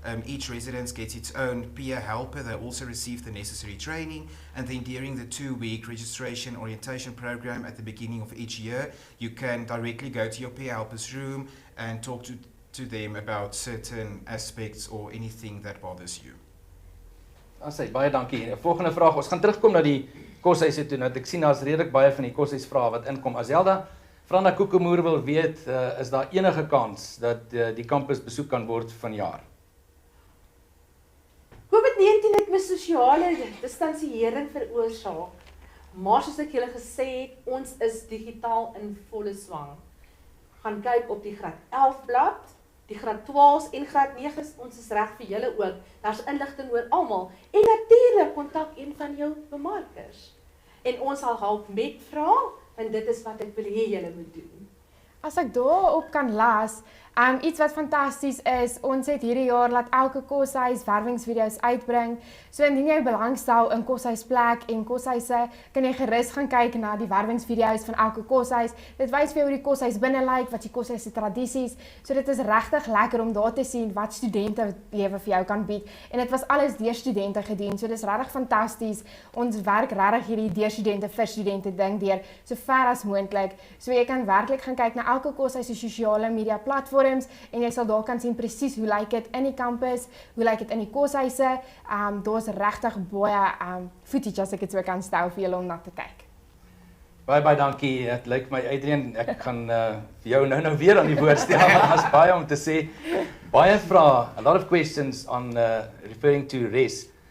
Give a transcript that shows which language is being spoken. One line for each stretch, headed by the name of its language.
English: Each residence gets its own peer helper. They also receive the necessary training. And then during the 2-week registration orientation program at the beginning of each year, you can directly go to your peer helper's room and talk to them about certain aspects or anything that bothers you.
Afrikaans: Baie dankie. Volgende vraag. Ons gaan terugkom na die koshuise toe. Nou ek sien daar's redelik baie van die koshuisvrae wat inkom. Azelda, Franda Koekemoer wil weet, is daar enige kans dat die kampus besoek kan word vanjaar? COVID-19 het my sosiale distansiering veroorsaak. Maar soos ek julle gesê het, ons is digitaal in volle swang. Gaan kyk op die graad 11 blad, die graad 12 en graad 9, ons is reg vir julle ook. Daar's inligting oor almal en natuurlik kontak een van jou bemarkers. En ons sal help met vrae, want dit is wat ek wil hê julle moet doen. As ek daarop kan las, iets wat fantasties is, ons het hierdie jaar laat elke koshuis werwingsvideo's uitbring. So indien jy belangstel in koshuisplek en koshuise, kan jy gerus gaan kyk na die werwingsvideo's van elke koshuis. Dit wys vir jou hoe die koshuis binne lyk, wat die koshuis se tradisies. So dit is regtig lekker om daar te sien wat studentelewe vir jou kan bied. En dit was alles deur studente gedoen. So dis regtig fantasties. Ons werk regtig hierdie deur studente vir studente ding deur so ver as moontlik. So jy kan werklik gaan kyk na elke koshuis se sosiale media platforms en jy sal daar kan sien presies hoe lyk dit in die kampus, hoe lyk dit in die koshuise. Daar's regtig baie footage as ek dit so kan stel vir julle om na te kyk. Baie dankie. Dit lyk my Adrian, ek gaan vir jou nou weer aan die woord stel. Daar's baie om te sê. Baie vrae,
English: a lot of questions on referring to res.